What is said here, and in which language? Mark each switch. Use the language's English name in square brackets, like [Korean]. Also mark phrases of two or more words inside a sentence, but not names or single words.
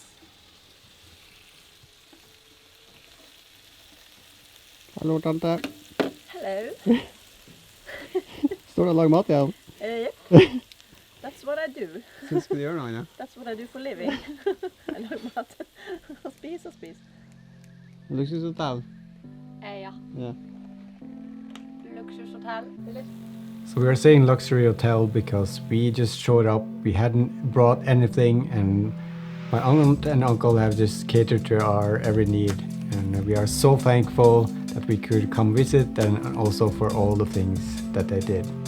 [Norwegian] Hallo, tante. [English] Hello. [Norwegian] Står du og lager mat igjen? [English] Yep. That's what I do. [Norwegian] Synes du gjør noe, Anja? [English] That's what I do for living. [Norwegian] Jeg lager mat. Og spis og spis. Luksushotell? Ja. Ja. Luksushotell. [English] So we are saying luxury hotel because we just showed up, we hadn't brought anything, and my aunt and uncle have just catered to our every need, and we are so thankful that we could come visit and also for all the things that they did.